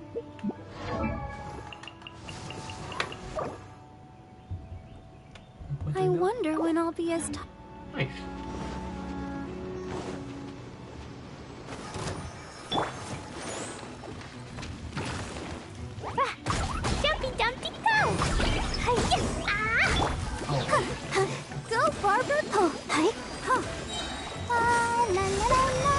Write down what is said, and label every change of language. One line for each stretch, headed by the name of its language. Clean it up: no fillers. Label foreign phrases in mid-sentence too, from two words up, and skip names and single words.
English: I wonder when I'll be as... Nice. Jumpy Dumpty go! Hi-ya! Ah! Go, Barber! Oh, hi! Oh. La la la la!